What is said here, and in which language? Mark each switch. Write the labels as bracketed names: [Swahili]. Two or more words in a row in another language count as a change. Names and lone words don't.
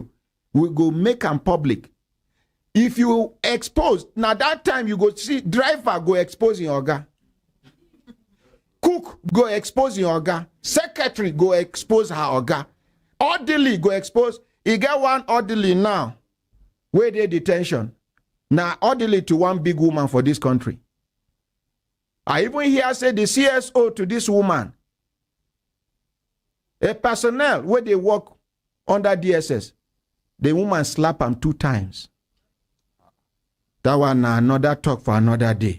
[Nigerian Pidgin] We go make them public. If you expose, now that time you go see driver go expose your oga. Cook go expose your oga. Secretary go expose her oga. Orderly go expose. You get one orderly now. Where they detention. Now orderly to one big woman for this country. I even hear say the CSO to this woman. A personnel where they work under DSS. The woman slap him 2 times. That one another talk for another day.